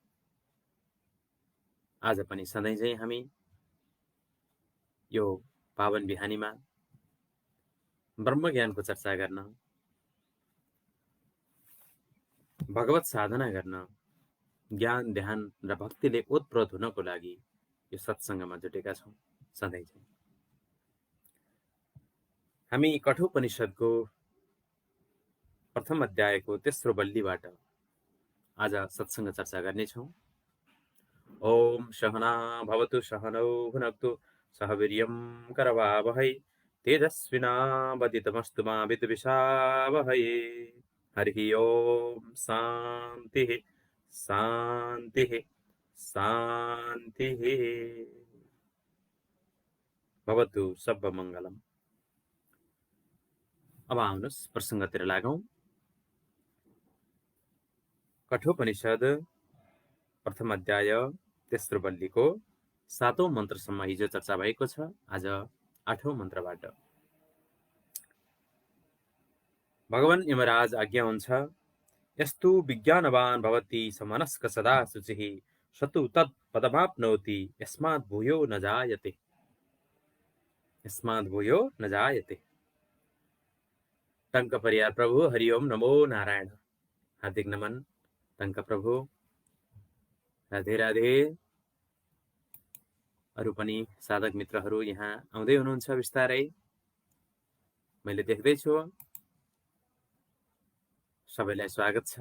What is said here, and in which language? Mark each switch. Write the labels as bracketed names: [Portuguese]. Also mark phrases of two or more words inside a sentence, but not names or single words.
[Nepali] आज पनि सधैँझै हामी यो पावन बिहानीमा ब्रह्मज्ञानको चर्चा गर्न, भगवत साधना गर्न, ज्ञान ध्यान र भक्तिले ओतप्रोत हुनको लागि यो सत्सङ्गमा जुटेका छौँ। सधैँझै हामी कठोपनिषदको प्रथम अध्यायको तेस्रो बल्लीबाट आज सत्सङ्ग चर्चा गर्नेछौँ। [Sanskrit] ओम सहना भवतु सहनौ भुनक्तु सह वीर्यं करवावहै तेजस्विनावदितमस्तु मा विद्विषावहै। हरिः ओम शान्तिः शान्तिः शान्तिः भवतु सर्वमङ्गलम्। [Nepali] अब आउनुहोस् प्रसङ्गतिर लागौँ। कठोपनिषद प्रथम अध्याय तेस्रो बल्लीको 7औं मन्त्रसम्म हिजो चर्चा भएको छ। आज 8औं मन्त्रबाट भगवान यमराज आज्ञा हुन्छ, [Sanskrit] यस्तु विज्ञानवान भवति समनस्क सदा शुचिः सतु तत् पदमाप्नोति यस्मात् भूयो न जायते। यस्मात् भूयो न जायते। [Nepali] टङ्क परियार प्रभु [Sanskrit] हरि ओम नमो नारायण। [Nepali] हार्दिक नमन टङ्क प्रभु। राधे राधे। अरू पनि साधक मित्रहरू यहाँ आउँदै हुनुहुन्छ बिस्तारै, मैले देख्दैछु। सबैलाई स्वागत छ।